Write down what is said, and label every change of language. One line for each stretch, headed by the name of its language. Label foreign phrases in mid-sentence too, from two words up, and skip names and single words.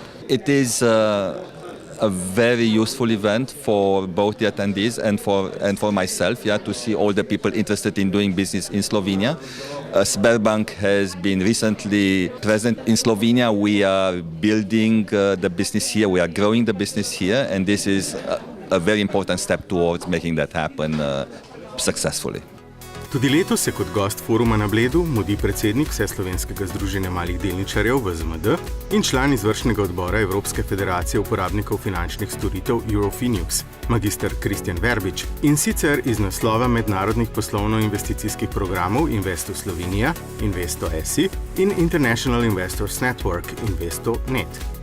English: It is a very useful event for both the attendees and for myself, to see all the people interested in doing business in Slovenia. Sberbank has been recently present in Slovenia. We are building the business here, we are growing the business here, and this is a very important step towards making that happen successfully.
Slovenian: Tudi letos se kot gost foruma na Bledu mudi predsednik Vseslovenskega združenja malih delničarjev VZMD in član izvršnega odbora Evropske federacije uporabnikov finančnih storitev Eurofinius, magister Kristjan Verbič, in sicer iz naslova mednarodnih poslovno-investicijskih programov Investo Slovenija, Investo SI in International Investors Network, Investo Net.